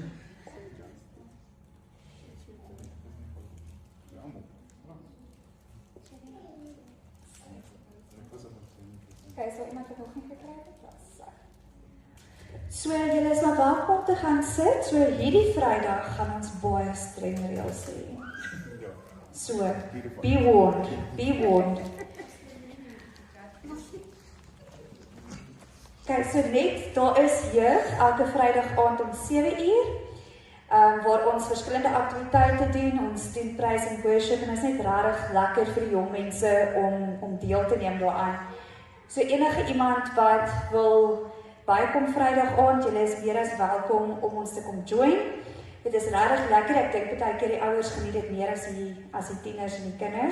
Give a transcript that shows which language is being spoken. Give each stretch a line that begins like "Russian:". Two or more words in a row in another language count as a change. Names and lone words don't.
Afrikaans: Okay, so iemand het nog nie gekry het? So, julle is maar welkom om te gaan sit. So, hierdie Vrydag gaan ons baie streng reëls hê.
English: So, be warned, be warned.
Afrikaans: Okay, so net, daar is jeug, elke Vrydag aand om 7:00, waar ons verskillende aktiwiteite doen. Ons doen
English: praise and worship,
Afrikaans: en dit is net regtig lekker vir die jong mense om deel te neem daaraan. So enige iemand wat wil bykom Vrydag aand, julle is meer as welkom om ons te kom join. Dit is regtig lekker, ek dink baie keer die ouers geniet dit meer as die tieners en die kinders.